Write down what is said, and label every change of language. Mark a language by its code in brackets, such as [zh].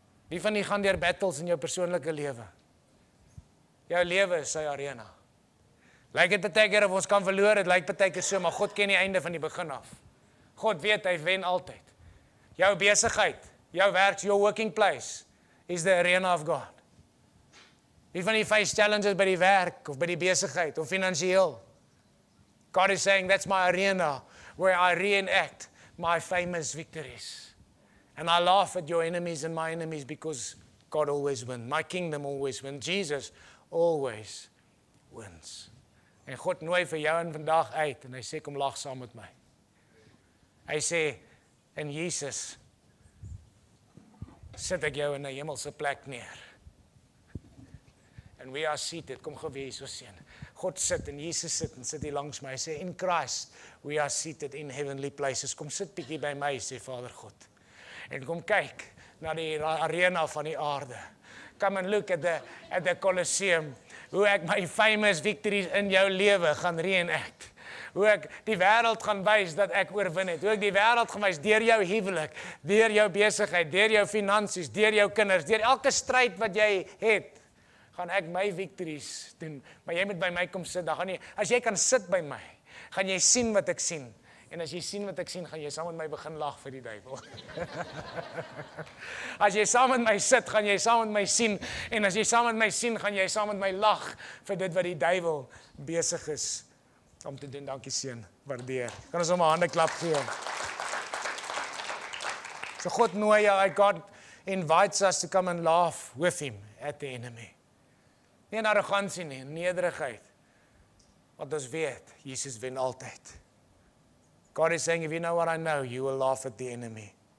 [af] Wie van die gaan deur battles in jou persoonlike lewe? Jou lewe is sy arena. Lyk dit baie keer of ons kan verloor, dit lyk baie keer so, maar God ken die einde van die begin af. God weet, hy wen altyd. Jou besigheid, jou werk, [en] your working place is the arena of God. [af] Wie van die [en] face challenges [af] by die werk, of by die besigheid, of finansiëel? [en] God is saying, that's my arena, where I reenact my famous victories. And I laugh at your enemies and my enemies, because God always wins. My kingdom always wins. Jesus always wins. [af] En God nooi vir jou en vandag uit, en hy sê, kom lag saam met my. Hy sê, in Jesus, sit ek jou in 'n hemelse plek neer. [en] And we are seated, [af] kom gou weer so seën. God sit en Jesus sit hier langs my. Hy sê, [en] in Christ, we are seated in heavenly places. [af] Kom sit bietjie by my, sê Vader God. En kom kyk na die arena van die aarde. [en] Come and look at the Colosseum. [af] Hoe ek my [en] famous victories [af] in jou lewe gaan reenact. Hoe ek die wêreld gaan wys dat ek oorwin het. Hoe ek die wêreld gaan wys deur jou huwelik, deur jou besigheid, deur jou finansies, deur jou kinders, deur elke stryd wat jy het, gaan ek my victories doen. Maar jy moet by my kom sit. Dan gaan jy, as jy kan sit by my, gaan jy sien wat ek sien. En as jy sien wat ek sien, gaan jy saam met my begin lag vir die duiwel. As jy saam met my sit, gaan jy saam met my sien. En as jy saam met my sien, gaan jy saam met my lag vir dit wat die duiwel besig is om te doen. Dankie seun, waardeer. Kan ons hom 'n hande klap gee? So God nooi jou, [en] God invites us to come and laugh with him at the enemy. [af] Nie in arrogansie nie, in nederigheid. Want ons weet, Jesus wen altyd. [en] God is saying, if you know what I know, you will laugh at the enemy.